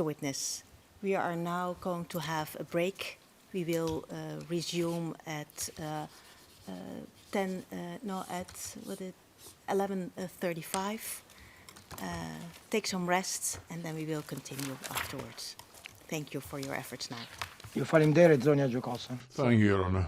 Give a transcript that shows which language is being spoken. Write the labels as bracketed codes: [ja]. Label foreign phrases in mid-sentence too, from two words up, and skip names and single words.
[en] Witness, we are now going to have a break. We will resume at 11:35. Take some rest, and then we will continue afterwards. Thank you for your efforts now. [sq] Ju faleminderit zonja gjykatëse. [en] Thank you, Your Honor.